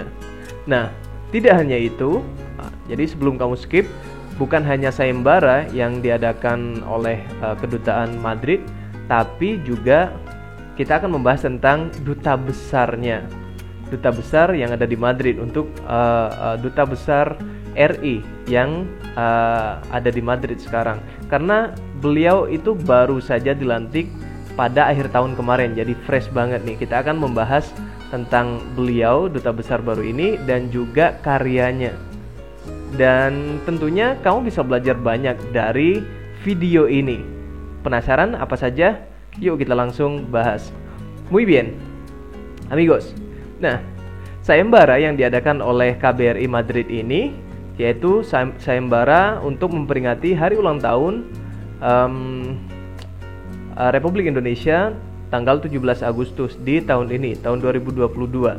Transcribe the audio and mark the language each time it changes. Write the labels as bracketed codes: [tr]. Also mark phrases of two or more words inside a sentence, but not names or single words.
[id] Nah, tidak hanya itu, jadi sebelum kamu skip, bukan hanya sayembara yang diadakan oleh kedutaan Madrid, tapi juga kita akan membahas tentang duta besarnya, duta besar yang ada di Madrid untuk duta besar RI yang ada di Madrid sekarang, karena beliau itu baru saja dilantik pada akhir tahun kemarin, jadi fresh banget nih. Kita akan membahas tentang beliau, duta besar baru ini, dan juga karyanya. Dan tentunya kamu bisa belajar banyak dari video ini. Penasaran apa saja? Yuk kita langsung bahas. [es] Muy bien, amigos. [id] Nah, sayembara yang diadakan oleh KBRI Madrid ini yaitu sayembara untuk memperingati hari ulang tahun Republik Indonesia tanggal 17 Agustus di tahun ini, tahun 2022.